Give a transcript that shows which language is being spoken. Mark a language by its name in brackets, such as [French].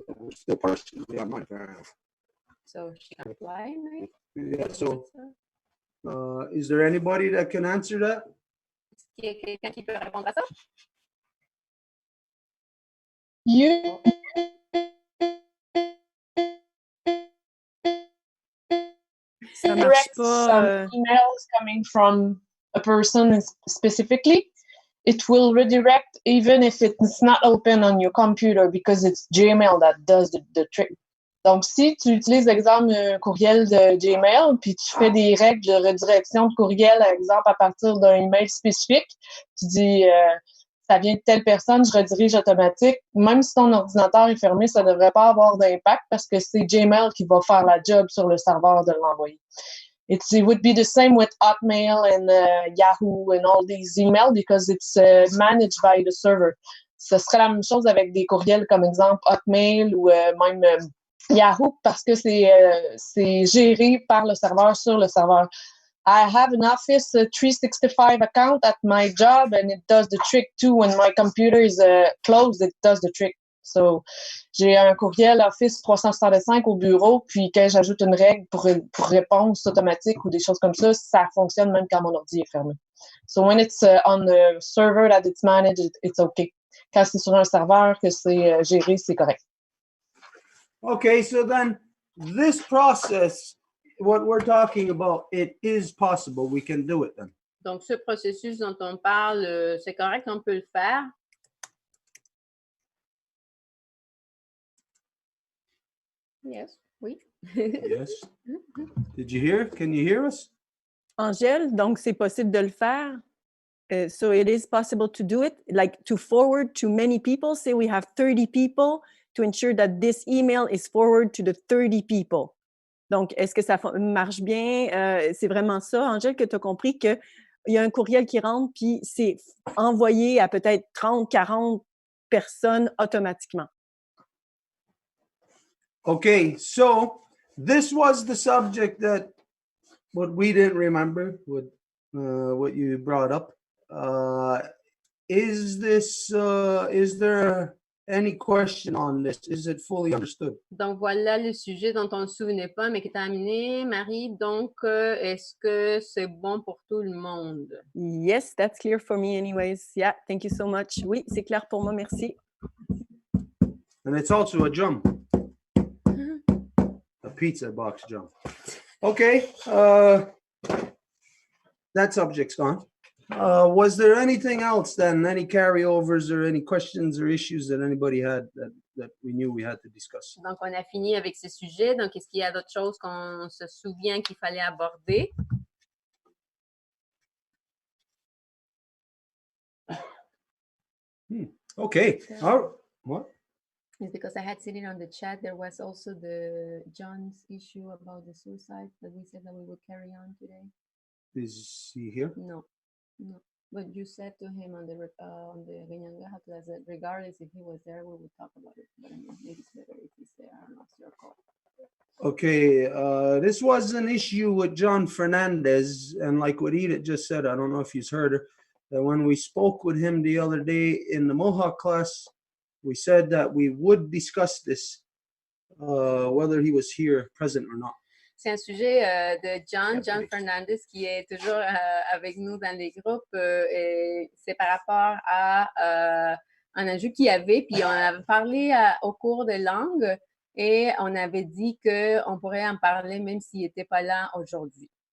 [English] We're still partially on mine. So she can reply, right? Yeah, so is there anybody that can answer that? [French] Est-ce qu'il y a quelqu'un qui peut répondre à ça? [English] You [French] Ça marche [English] direct [French] pas. [English] some emails coming from a person specifically, it will redirect even if it's not open on your computer because it's Gmail that does the trick. [French] Donc, si tu utilises, exemple, un courriel de Gmail, puis tu fais des règles de redirection de courriel, par exemple, à partir d'un email spécifique, tu dis ça vient de telle personne, je redirige automatique. Même si ton ordinateur est fermé, ça ne devrait pas avoir d'impact parce que c'est Gmail qui va faire la job sur le serveur de l'envoyer. [English] It would be the same with Hotmail and Yahoo and all these emails because it's managed by the server. [French] Ce serait la même chose avec des courriels comme exemple Hotmail ou même Yahoo parce que c'est géré par le serveur sur le serveur. [English] I have an Office 365 account at my job and it does the trick too. When my computer is closed, it does the trick. [French] So, j'ai un courriel Office 365 au bureau, puis quand j'ajoute une règle pour réponse automatique ou des choses comme ça fonctionne même quand mon ordi est fermé. [English] So, when it's on the server that it's managed, it's okay. [French] Quand c'est sur un serveur que c'est géré, c'est correct. [English] Okay, so then this process, what we're talking about, it is possible. We can do it then. [French] Donc, ce processus dont on parle, c'est correct, on peut le faire. [English] Yes, [French] oui. [English] Yes. Did you hear? Can you hear us? [French] Angèle, donc c'est possible de le faire. [English] So it is possible to do it, like to forward to many people. Say we have 30 people to ensure that this email is forwarded to the 30 people. [French] Donc, est-ce que ça marche bien? C'est vraiment ça, Angèle, que tu as compris qu'il y a un courriel qui rentre, puis c'est envoyé à peut-être 30, 40 personnes automatiquement. [English] Okay, so this was the subject that what we didn't remember, what you brought up. Is there any question on this? Is it fully understood? [French] Donc, voilà le sujet dont on ne se souvenait pas, mais qui est terminé, Marie. Donc, est-ce que c'est bon pour tout le monde? [English] Yes, that's clear for me anyways. Yeah, thank you so much. [French] Oui, c'est clair pour moi, merci. [English] And it's also a jump. A pizza box jump. Okay, that subject's gone. Was there anything else then? Any carryovers or any questions or issues that anybody had that we knew we had to discuss? [French] Donc, on a fini avec ce sujet. Donc, est-ce qu'il y a d'autres choses qu'on se souvient qu'il fallait aborder? [English] Okay. What? It's because I had seen it on the chat. There was also the John's issue about the suicide that we said that we would carry on today. Is he here? No. But you said to him on the Renyanga, regardless if he was there, we would talk about it. But I mean, maybe it's better if he's there. I don't know. It's your call. Okay, this was an issue with John Fernandez, and like what Edith just said, I don't know if you've heard her, that when we spoke with him the other day in the Mohawk class, we said that we would discuss this, whether he was here present or not. [French] C'est un sujet de John Fernandez, qui est toujours avec nous dans les groupes. Et c'est par rapport à un enjeu qu'il y avait, puis on avait parlé au cours de langue, et on avait dit qu'on pourrait en parler même s'il n'était pas là aujourd'hui.